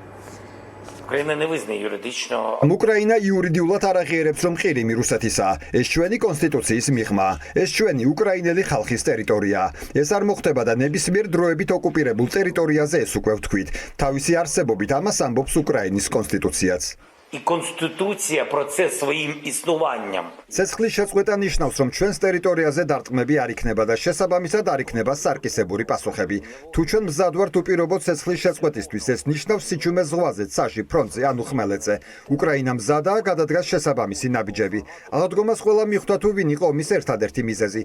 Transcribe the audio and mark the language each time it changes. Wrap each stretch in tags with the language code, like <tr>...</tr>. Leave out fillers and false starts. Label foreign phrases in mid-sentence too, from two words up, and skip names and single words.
<ka>უკრაინა იურიდიულად არ აღიარებს, რომ ყირიმი რუსეთისაა. ეს ჩვენი კონსტიტუციის მიღმა. ეს ჩვენი უკრაინელი ხალხის ტერიტორია. ეს არ მოხდება და ნებისმიერ დროებით ოკუპირებულ ტერიტორიაზე ეს უკვე ვთქვით. თავისი არსებობით ამას ამბობს უკრაინის კონსტიტუციაც.</ka> <uk>І Конституція про це своїм існуванням.</uk> <ka>Ცეცხლის შეწყვეტა ნიშნავს, რომ ჩვენს ტერიტორიაზე დარტყმები არ იქნება და შესაბამისად არ იქნება სარკისებური პასუხები. თუ ჩვენ მზად ვართ უპირობო ცეცხლის შეწყვეტისთვის, ეს ნიშნავს სიჩუმეს ზღვაზე, ცაში, ფრონტზე, ანუ ხმელეთზე. უკრაინა მზადაა, გადადგას შესაბამისი ნაბიჯები. აღდგომას ყველა მიხვდა, თუ ვინ იყო ომის ერთადერთი მიზეზი.</ka>